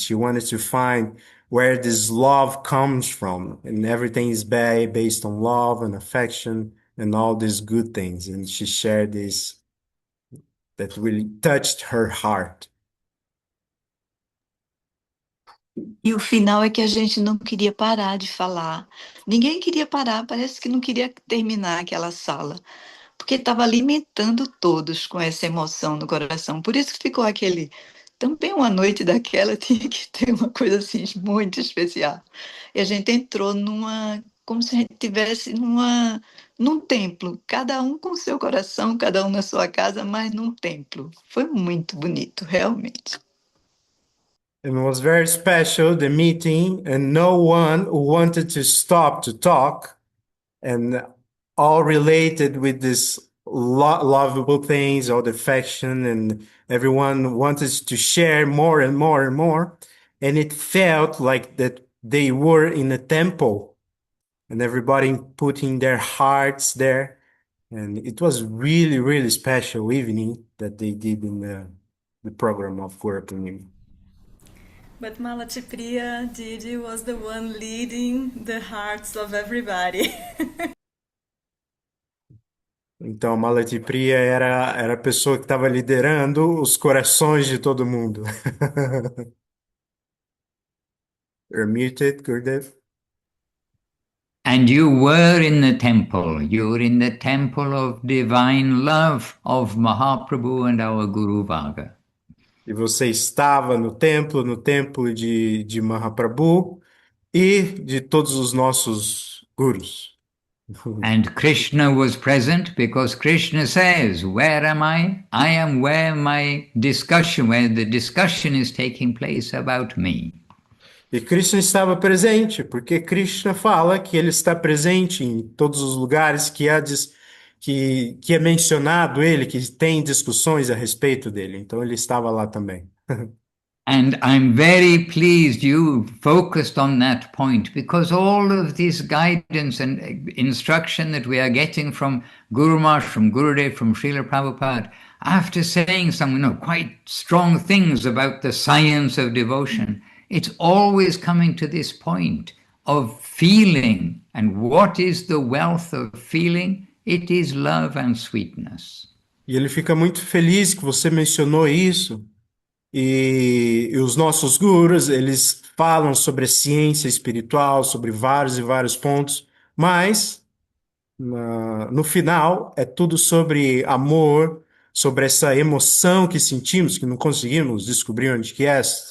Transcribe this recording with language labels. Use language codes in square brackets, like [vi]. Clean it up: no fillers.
[en] She wanted to find where this love comes from, and everything is based on love and affection and all these good things. And she shared this that really touched her heart. [pt] E o final é que a gente não queria parar de falar. Ninguém queria parar, parece que não queria terminar aquela sala, porque estava alimentando todos com essa emoção no coração. Por isso que ficou aquele. Também uma noite daquela tinha que ter uma coisa assim muito especial. E a gente entrou como se a gente estivesse num templo, cada um com seu coração, cada um na sua casa, mas num templo. Foi muito bonito, realmente. [en] It was very special, the meeting, and no one wanted to stop to talk, and all related with this lovable things, all the affection, and everyone wanted to share more and more and more. And it felt like that they were in a temple, and everybody putting their hearts there. And it was really, really special evening that they did in the program of working. But Malati Priya, Didi was the one leading the hearts of everybody. [pt] Então, Malati Priya era a pessoa que estava liderando os corações de todo mundo. [en] You're muted, Gurdev. And you were in the temple. You were in the temple of divine love of Mahaprabhu and our Guru Varga. [pt] E você estava no templo de Mahaprabhu e de todos os nossos gurus. [en] And Krishna was present because Krishna says, where am I? I am where the discussion is taking place about me. [pt] E Krishna estava presente, porque Krishna fala que ele está presente em todos os lugares que é mencionado ele, que tem discussões a respeito dele. Então ele estava lá também. [en] And I'm very pleased you focused on that point, because all of this guidance and instruction that we are getting from Guru Maharaj, from Gurudev, from Srila Prabhupada, after saying some quite strong things about the science of devotion, it's always coming to this point of feeling. And what is the wealth of feeling? It is love and sweetness. [pt] E ele fica muito feliz que você mencionou isso. E os nossos gurus, eles falam sobre a ciência espiritual, sobre vários e vários pontos, mas no final é tudo sobre amor, sobre essa emoção que sentimos, que não conseguimos descobrir onde que é.